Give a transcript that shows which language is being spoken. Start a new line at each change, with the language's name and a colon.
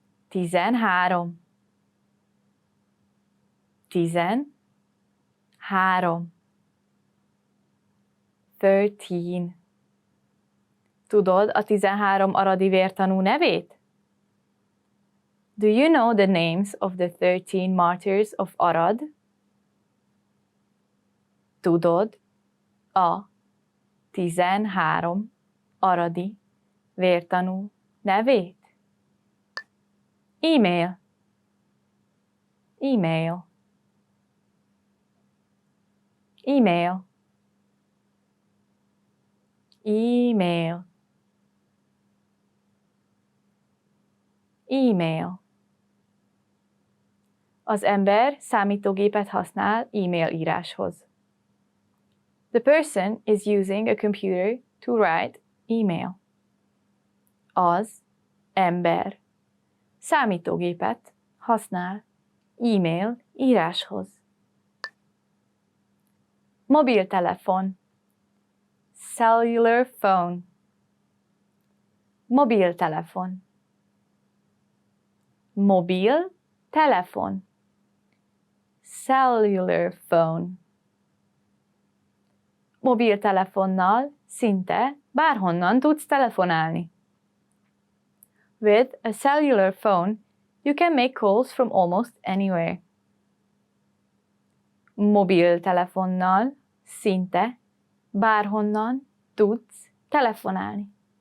Hungarian: 13. 13. 13. Tudod a 13 aradi vértanú nevét?
English: Do you know the names of the 13 martyrs of Arad?
Hungarian: Tudod a 13 aradi vértanú nevét? E-mail. E-mail. E-mail. E-mail. E-mail. Az ember számítógépet használ e-mail íráshoz.
English: The person is using a computer to write email.
Hungarian: Az ember számítógépet használ e-mail íráshoz. Mobiltelefon.
English: Cellular phone.
Hungarian: Mobiltelefon. Mobiltelefon.
English: Cellular phone.
Hungarian: Mobiltelefonnal szinte bárhonnan tudsz telefonálni.
English: With a cellular phone, you can make calls from almost anywhere.
Hungarian: Mobiltelefonnal szinte bárhonnan tudsz telefonálni.